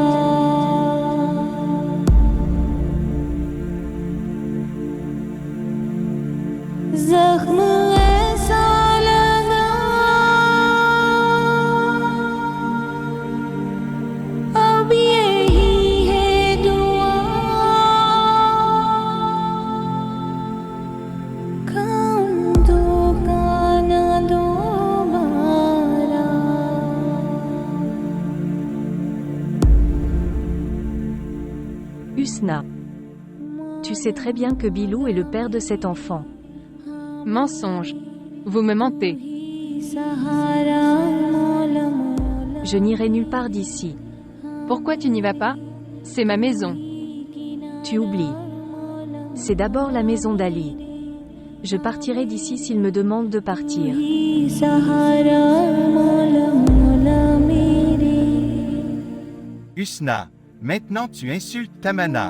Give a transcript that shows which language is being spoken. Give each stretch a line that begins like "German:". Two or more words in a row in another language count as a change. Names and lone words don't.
Hindi: जख्म ऐसा लगा अब यही है दुआ काम दो काना दोबारा
French: Husna. Tu sais très bien que Bilou est le père de cet enfant. Mensonge. Vous me mentez.
Hindi: सहारा मौला मौला
French: Je n'irai nulle part d'ici. Pourquoi tu n'y vas pas? C'est ma maison. Tu oublies. C'est d'abord la maison d'Ali. Je partirai d'ici s'il me demande de partir. Husna, maintenant tu insultes Tamana.